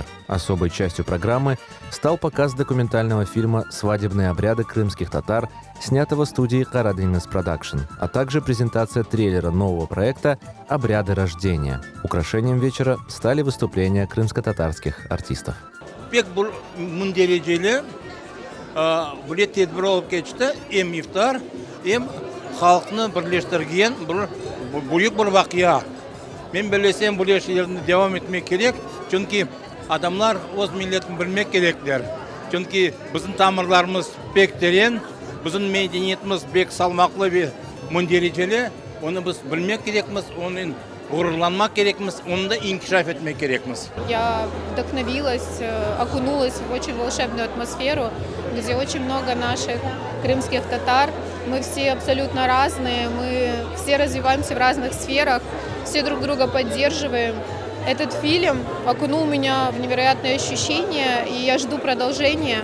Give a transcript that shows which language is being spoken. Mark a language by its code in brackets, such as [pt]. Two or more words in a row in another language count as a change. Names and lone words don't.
[ru] Особой частью программы стал показ документального фильма «Свадебные обряды крымских татар», снятого студией Karadeniz Production, а также презентация трейлера нового проекта «Обряды рождения». Украшением вечера стали выступления крымско-татарских артистов. [crh] Pek bu dereceli bu tedbir olib ketdi, hem iftar, hem xalqni birleştirgen büyük bir vakıya. Men bilesem bu yerinde devam etmek gerek. Çünkü adamlar öz milletini bilmek gerekler. Çünkü bizim tamirlarımız pek derin, bizim medeniyetimiz pek salmaklı ve dereceli. Onu biz bilmek gerekmiz, onun гуррланmak gerekmiz, onu da inkişaf etmek gerekmiz. [ru] Я вдохновилась, окунулась в очень волшебную атмосферу, где очень много наших крымских татар. Мы все абсолютно разные, мы все развиваемся в разных сферах, все друг друга поддерживаем. Этот фильм окунул меня в невероятные ощущения, и я жду продолжения.